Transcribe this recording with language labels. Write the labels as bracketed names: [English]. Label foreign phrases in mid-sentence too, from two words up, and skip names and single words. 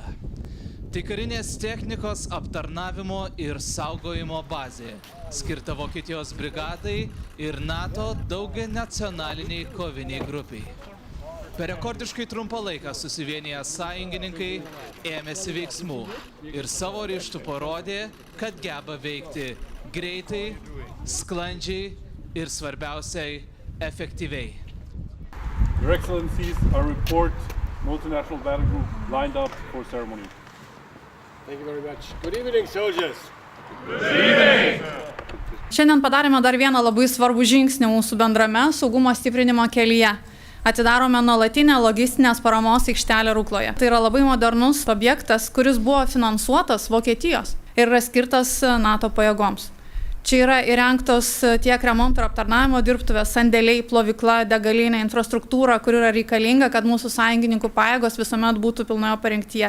[Lithuanian] Tai karinės technikos aptarnavimo ir saugojimo bazė, skirta Vokietijos brigadai ir NATO daugianacionaliniai koviniai grupiai. Per rekordiškai trumpą laiką susivienyję sąjungininkai ėmėsi veiksmų ir savo ryžtų parodė, kad geba veikti greitai, sklandžiai ir svarbiausiai efektyviai. [English] Your Excellencies, I report multinational battle group lined up for ceremony. Thank you very much. Good evening, soldiers. Good evening! [Lithuanian] Šiandien padarėme dar vieną labai svarbų žingsnį mūsų bendrame saugumo stiprinimo kelyje. Atidarome nuolatinę logistinės paramos aikštelę Rukloje. Tai yra labai modernus objektas, kuris buvo finansuotas Vokietijos ir yra skirtas NATO pajėgoms. Čia yra įrengtos tiek remonto ir aptarnavimo dirbtuvės, sandėliai, plovykla, degalinė, infrastruktūra, kur yra reikalinga, kad mūsų sąjungininkų pajėgos visuomet būtų pilnoje parengtyje.